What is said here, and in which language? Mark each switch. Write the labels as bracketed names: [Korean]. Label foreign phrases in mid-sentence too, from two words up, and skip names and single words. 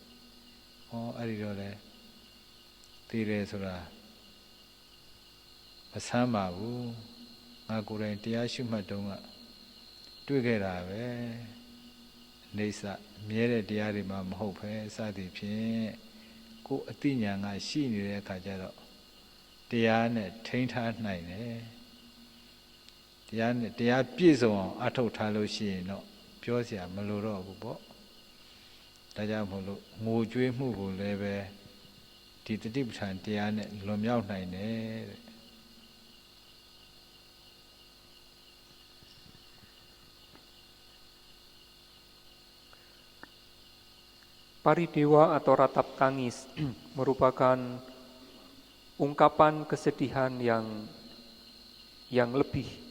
[Burmese] ဟောအဲ့ဒီတော့လေသိတယ်ဆိုတာမဆမ်းပါဘူးငါကိုယ်တိုင်တရားရှုမှတ်တုန်းကတွေ့ခဲ့တာပဲနေဆမြဲတဲ့တရားတွေမှမဟုတ်ပဲစသည်ဖြင့်ကိုယ်အသိဉာဏ်ကရှိနေတဲ့အခါကျတော့တရားနဲ့ထိန်းထားနိုင်တယ် တရားပြည့်စုံအောင်အထုတ်ထားလို့ရှိရင်တော့ပြောစရာမလိုတော့ဘူးပေါ့ဒါကြောင့်မို့လို့ငိုကြွေးမှုကိုလည်းပဲဒီတတိပဋ္ဌာန်တရားနဲ့လွန်မြောက်နိုင်တယ်တဲ့ [Indonesian] Paridewa atau ratap tangis merupakan ungkapan kesedihan yang lebih.